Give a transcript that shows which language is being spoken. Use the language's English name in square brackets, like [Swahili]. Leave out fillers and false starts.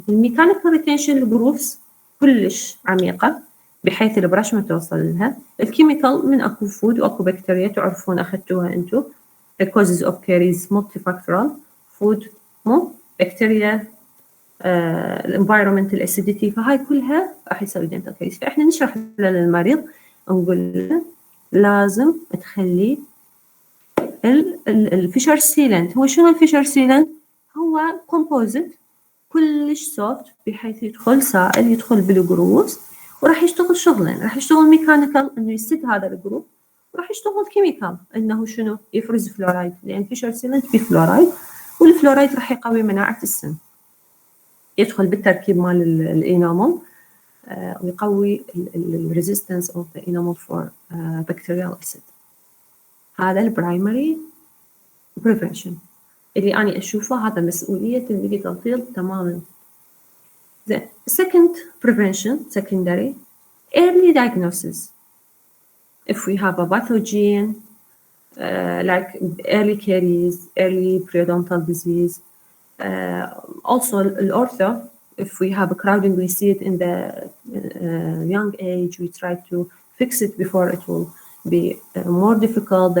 [Arabic] الميكانيكال retention الجروفز كلش عميقة بحيث البرش ما توصل لها. الكيميكال من اكو فود واكو بكتيريا تعرفون اخذتوها انتم. [English] causes of caries multifactorial. [Arabic] food مو بكتيريا الانفايرمنت الاسيديتي فهاي كلها راح يسوي دنتال كيس. فاحنا نشرح للمريض نقول له لازم تخلي الفيشر سيلنت. هو شنو الفيشر سيلنت؟ هو كومبوزيت كلش سوفت بحيث يدخل سائل يدخل بالجروفز وراح يشتغل شغلين. راح يشتغل ميكانيكال انه يسد هذا الجروف وراح يشتغل كيميكال انه شنو يفرز فلورايد لان فيشر سيلنت فيه فلورايد والفلورايد راح يقوي مناعة السن. يدخل بالتركيب مال الانامل ويقوي [English] الريزيستنس of the enamel for bacterial acid. [Arabic] هذا البرايمري بريفنشن اللي أنا أشوفه هذا مسؤولية الميديكال فيلد تماما. [English] The second prevention, secondary, early diagnosis. If we have a pathogen like early caries, early periodontal disease, also ortho, if we have a crowding, we see it in the young age, we try to fix it before it will be more difficult.